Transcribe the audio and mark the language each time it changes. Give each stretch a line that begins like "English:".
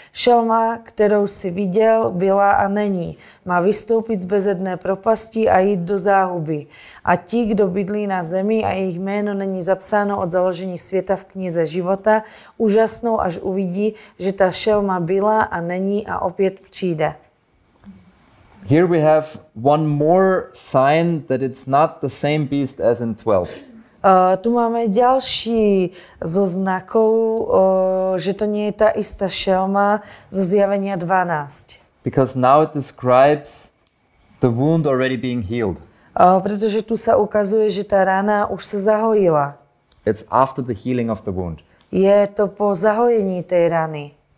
Czech: Šelma, kterou si viděl, byla a není. Má vystoupit z bezedné propasti a jít do záhuby. A ti, kdo bydlí na zemi a jejich jméno není zapsáno od založení světa v knize života, úžasnou, až uvidí, že ta šelma byla a není a opět přijde.
English: Here we have one more sign that it's not the same beast as in 12.
Slovak: Tu máme ďalší zo znakov, že to nie je tá istá šelma zo zjavenia 12.
English: Because now it describes the wound already being healed.
Slovak: Pretože tu sa ukazuje, že tá rana už sa zahojila.
English: It's after the healing of the wound.
Slovak: Je to po zahojení tej rany.